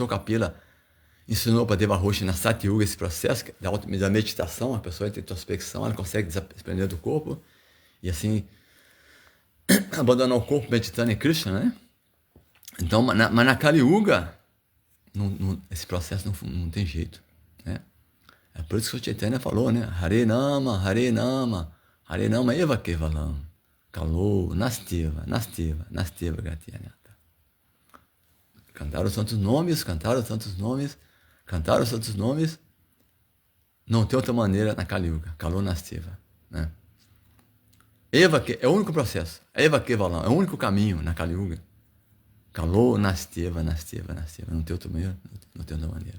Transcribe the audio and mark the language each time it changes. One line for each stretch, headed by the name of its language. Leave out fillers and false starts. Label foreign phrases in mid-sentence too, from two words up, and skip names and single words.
Portuguese: Kapila ensinou para Devahuti na Satya Yuga esse processo da meditação, a pessoa tem introspecção, ela consegue desprender do corpo e assim abandonar o corpo meditando em Krishna, né? Então, mas na Kali Yuga, esse processo não tem jeito, né? É por isso que o Chaitanya falou, né?
Sanskrit: Hare Nama, Hare Nama, Hare Nama Eva Kevalam, Kalo, Nastiva Gatiyanata.
Portuguese: Cantar os santos nomes, não tem outra maneira na Kali Yuga,
Sanskrit: Kalo Nastiva,
Portuguese: né? Eva é o único processo,
Sanskrit: Eva Kevalam
Portuguese: é o único caminho na Kali Yuga.
Sanskrit: Kalo Nastiva,
Portuguese: não tem outra maneira, não tem outra maneira.